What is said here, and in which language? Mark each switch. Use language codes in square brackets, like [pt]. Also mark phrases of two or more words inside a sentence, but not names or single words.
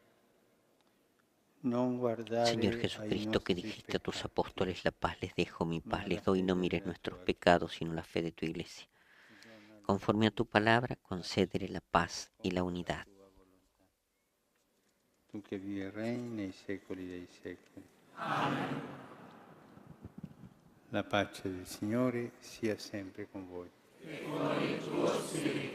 [it] Non guardare [es] Señor Jesucristo, que dijiste a tus apóstoles, la paz les dejo, mi paz les doy, no mires nuestros pecados, sino la fe de tu iglesia. Conforme a tu palabra, concédele la paz y la unidad. [it] Tu che vivi e regni nei secoli dei secoli. Amen. La pace del Signore sia sempre con voi. E con il tuo spirito.